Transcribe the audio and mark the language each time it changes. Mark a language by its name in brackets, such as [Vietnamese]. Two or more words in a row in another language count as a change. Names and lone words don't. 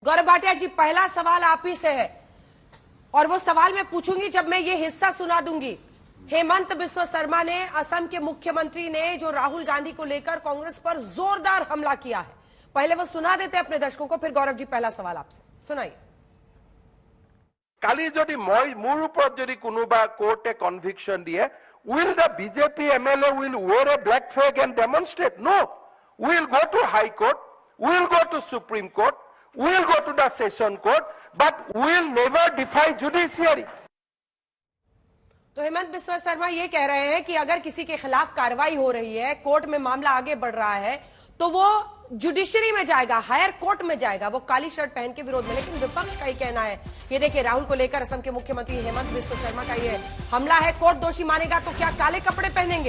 [Hindi] गौरव भाटिया जी, पहला सवाल आप ही से है और वो सवाल मैं पूछूंगी जब मैं ये हिस्सा सुना दूंगी। हेमंत बिस्वा शर्मा ने, असम के मुख्यमंत्री ने, जो राहुल गांधी को लेकर कांग्रेस पर जोरदार हमला किया है, पहले वो सुना देते अपने दर्शकों को, फिर गौरव जी पहला सवाल आपसे सुनाइए। [Assamese] কালি যদি মোৰ ওপৰত যদি কোনোবা কোৰ্টে কনভিকশন দিয়ে, [English] will the BJP MLA will wear a black flag and demonstrate? No, we will go to High Court, we will go to Supreme Court, we will go to the Session Court, but we will never defy judiciary. [Hindi] तो हेमंत बिस्वा शर्मा ये कह रहे हैं कि अगर किसी के खिलाफ कार्रवाई हो रही है, कोर्ट में मामला आगे बढ़ रहा है, तो वो जुडिशरी में जाएगा, हायर कोर्ट में जाएगा, वो काली शर्ट पहन के विरोध में। लेकिन विपक्ष का ही कहना है, ये देखिए राहुल को लेकर असम के मुख्यमंत्री हेमंत बिस्वा शर्मा का ये हमला है, कोर्ट दोषी मानेगा तो क्या काले कपड़े पहनेंगे?